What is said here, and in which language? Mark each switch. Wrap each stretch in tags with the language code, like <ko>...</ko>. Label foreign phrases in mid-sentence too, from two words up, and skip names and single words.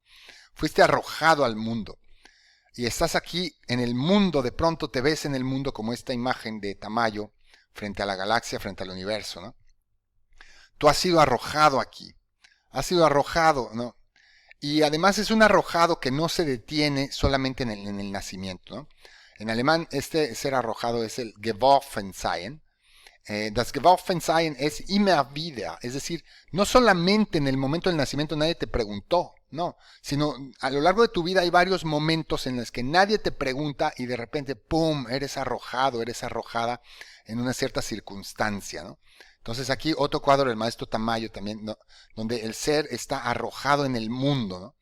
<es>Fuiste arrojado al mundo. Y estás aquí en el mundo, de pronto te ves en el mundo como esta imagen de Tamayo frente a la galaxia, frente al universo, ¿no? Tú has sido arrojado aquí, has sido arrojado, ¿no? Y además es un arrojado que no se detiene solamente en el nacimiento, ¿no? En alemán este ser arrojado es el</es> <de>geworfen sein. Das geworfen sein es immer wieder,</de> <es>es decir, no solamente en el momento del nacimiento nadie te preguntó, no, sino a lo largo de tu vida hay varios momentos en los que nadie te pregunta y de repente, ¡pum!, eres arrojado, eres arrojada en una cierta circunstancia, ¿no? Entonces aquí otro cuadro del maestro Tamayo también, ¿no?, donde el ser está arrojado en el mundo, ¿no?</es>